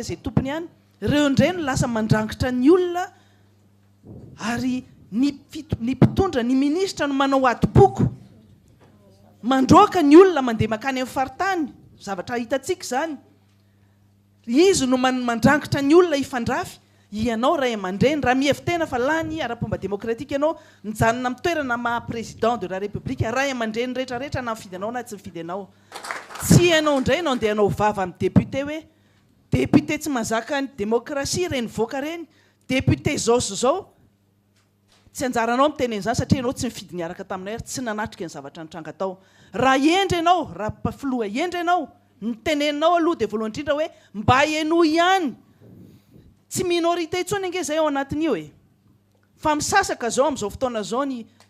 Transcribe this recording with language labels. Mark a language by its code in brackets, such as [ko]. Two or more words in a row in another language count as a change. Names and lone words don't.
[mg] zay tompony ihany reo indray no lasa mandrangitra ny olona ary ny mpitondra ny ministra no manao ato-boko mandroaka ny olona mandeha makany amin'ny faritany zavatra hitatsika zany izy no mandrangitra ny olona hifandrafy ianao ray aman-dreny raha mihevitena fa lany ara-pomba démocratique ianao nijanona mitoerana ma [fr] président de la république [mg] ray aman-dreny rehetrarehetra na mifidy anao na tsy mifidy anao tsy ianao indray nao andeha anao vava amin'ny député hoe député tsy mazaka ny démocratie reny voaka reny député zao sy zao tsy anjaranao miteny an'izany satria ianao tsy mifidy niaraka taminay ary tsy nanatrika ny zavatra nitranga tao raha endry ianao raha mpafiloha endry ianao niteneninao aloha dia voalohany indrindra hoe mba eno ihany tsy minorité intsony ange zay ao anatin'io e fa misasaka zao amin'izao fotoana zao ny